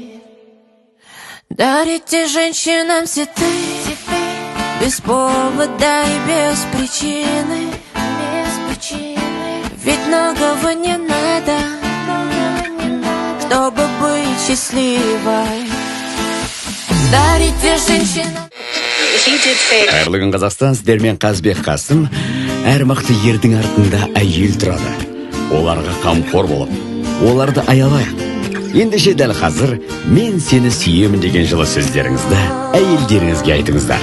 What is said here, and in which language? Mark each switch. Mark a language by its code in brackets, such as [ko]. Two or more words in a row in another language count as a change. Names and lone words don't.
[ru] Дарите женщинам цветы без повода и без причины. Ведь многого не надо, чтобы быть счастливой. Дарите женщинам. [kk] Қайырлы күн, Қазақстан, сіздермен Қазбек Қасым. Әр мықты ердің артында әйел тұрады. Оларға қамқор болып, оларды аялайық. Ендеше дәл қазір мен сені сүйемін деген жылы сөздеріңізді әйелдеріңізге айтыңыздар.